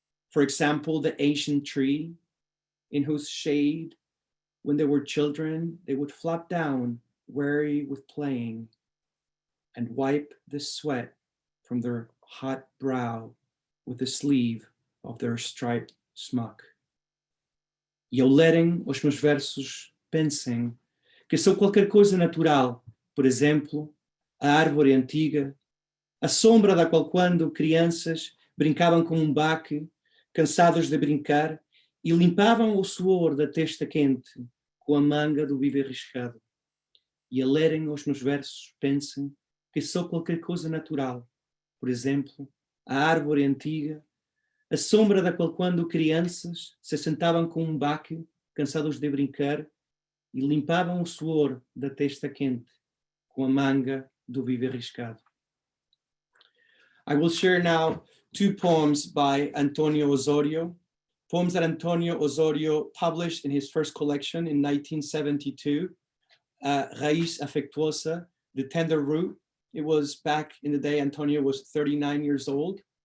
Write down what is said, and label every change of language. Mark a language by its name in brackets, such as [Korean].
[English] For example, the ancient tree in whose shade, when they were children, they would flop down, weary with playing, and wipe the sweat from their hot brow with the sleeve of their striped smock. [Portuguese] E ao lerem os meus versos, pensem que sou qualquer coisa natural, por exemplo, a árvore antiga, a sombra da qual quando crianças brincavam com um baque, cansados de brincar, e limpavam o suor da testa quente com a manga do viver riscado. E a lerem os meus versos, pensem que sou qualquer coisa natural, por exemplo, a árvore antiga, a sombra da qual quando crianças se sentavam com um baque, cansados de brincar, e limpavam o suor da testa quente com a manga do viver riscado. [English] I will share now 2 poems by António Osório, poems that António Osório published in his first collection in 1972, Raiz Afectuosa, The Tender Root. It was back in the day António was 39 years old.